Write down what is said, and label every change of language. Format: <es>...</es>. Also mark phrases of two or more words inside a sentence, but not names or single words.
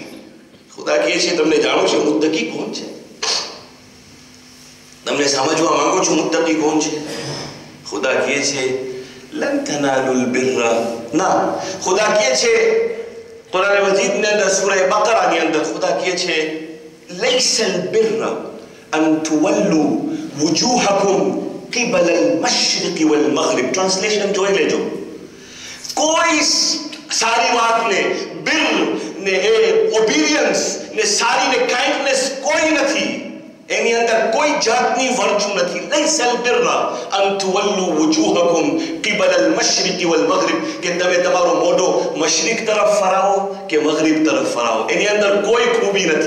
<gu>ખુદા કહે છે તમને જાણો છો મુત્તકી કોણ છે? તમને સમજવા માંગો છો મુત્તકી કોણ છે? ખુદા કહે છે</gu> <ar>لن تنالوا البر.</ar> <gu>ના, ખુદા કહે છે કુરાન મજીદની અંદર સૂરા બકરાની અંદર ખુદા કહે છે</gu> <ar>ليس البر أن تولوا وجوهكم قبل المشرق والمغرب.</ar> <gu>ટ્રાન્સલેશન જોઈ લેજો. કોઈ સારી વાતને, બિર ને એ ઓબિડિયન્સ ને સારી ને કાઇન્ડનેસ કોઈ નથી એની અંદર કોઈ જાતની વર્ચુ નથી.</gu> <ar>ليس البر أن تولوا وجوهكم قبل المشرق والمغرب,</ar> <gu>કે તમે તમારો મોઢો મશરિક તરફ ફરાવો કે મગરિબ તરફ ફરાવો, એની અંદર કોઈ ખૂબી નથી.</gu>